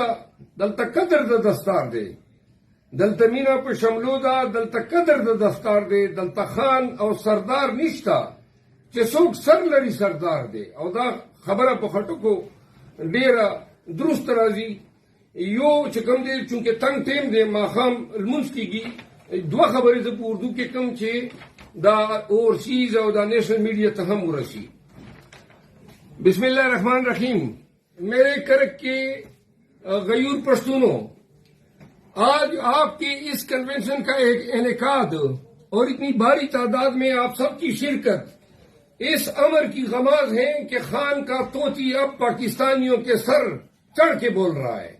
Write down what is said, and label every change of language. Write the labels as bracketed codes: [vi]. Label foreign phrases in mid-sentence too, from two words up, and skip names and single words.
[ps] دلته قدر د دستار دی دلته مینه په شملو ده دلته قدر د دستار دی دلته خان او سردار نشته چې څوک سر لري سردار دی او دا خبره په خټکو ډیره درست راځي یو چې کوم دی چونکه تنگ ټیم دی ماښام لمونځ کېږي [ur] 2 خبرې زه په اردو کې کوم [ps] چې دا اورسیز او دا [en] national media [ps] ته هم ورسي [ur] بسم الله الرحمن الرحیم میرے کرک کے غیور پشتونوں آج آپ کے اس کنونشن کا ایک انعقاد اور اتنی باری تعداد میں آپ سب کی شرکت اس امر کی غماز ہے کہ خان کا طوطی اب پاکستانیوں کے سر چڑھ کے بول رہا ہے.